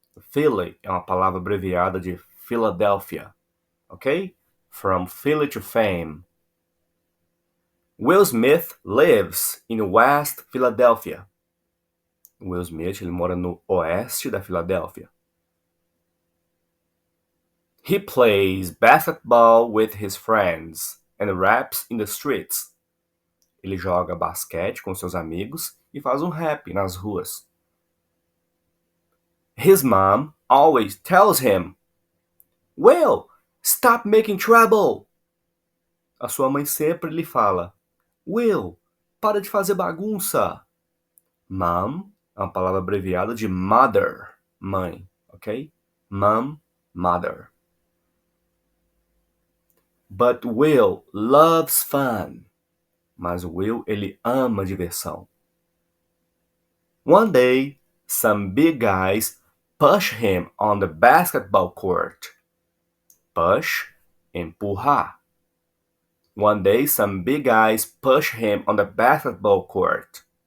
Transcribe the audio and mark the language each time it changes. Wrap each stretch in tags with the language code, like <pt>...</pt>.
<pt>Philly é uma palavra abreviada de Filadélfia, ok?</pt> <en>From Philly to Fame. Will Smith lives in West Philadelphia.</en> <pt>Will Smith ele mora no oeste da Filadélfia.</pt> <en>He plays basketball with his friends and raps in the streets.</en> <pt>Ele joga basquete com seus amigos e faz um rap nas ruas.</pt> <en>His mom always tells him, "Will, stop making trouble."</en> <pt>A sua mãe sempre lhe fala, "Will, para de fazer bagunça." Mom é uma palavra abreviada de mother, mãe, ok?</pt> <en>Mom, mother. But Will loves fun.</en> <pt>Mas o Will, ele ama diversão.</pt> <en>One day, some big guys push him on the basketball court. Push, empurrar. One day, some big guys push him on the basketball court.</en>